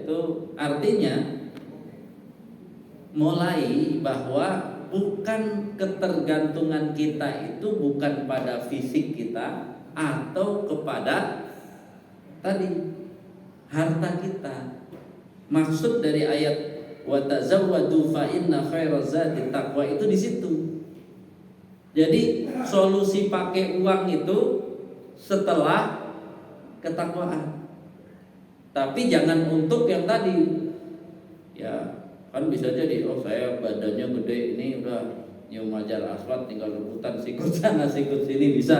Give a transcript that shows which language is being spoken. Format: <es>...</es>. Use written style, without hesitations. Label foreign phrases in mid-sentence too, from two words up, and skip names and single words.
<id>Itu artinya mulai bahwa bukan ketergantungan kita itu bukan pada fisik kita atau kepada tadi harta kita. Maksud dari ayat</id> <ar>وتزودوا فإن خير الزاد تقوى</ar> <id>itu di situ. Jadi solusi pakai uang itu setelah ketakwaan. Tapi jangan untuk yang tadi. Ya, kan bisa jadi saya badannya gede ini udah nyium ajar asfalt tinggal rebutan sikut sana sikut sini bisa.</id>